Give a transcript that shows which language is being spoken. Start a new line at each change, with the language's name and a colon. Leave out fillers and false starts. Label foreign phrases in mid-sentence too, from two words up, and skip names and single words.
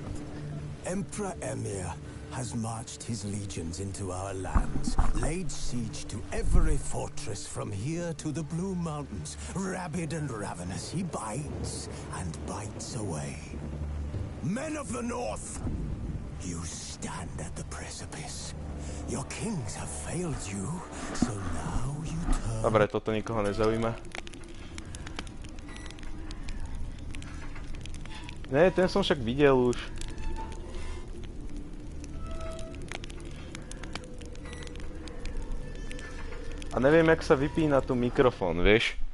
English: Emperor Emir has marched his legions into our lands, laid siege to every fortress from here to the Blue Mountains. Rabid and ravenous, he bites and bites away. Men of the North, you stand at the precipice. Your kings have failed you, so now you turn...
Slovak: Dobre, toto nikoho nezaujíma. Ne, ten som však videl už. A neviem, jak sa vypína tu mikrofón, vieš?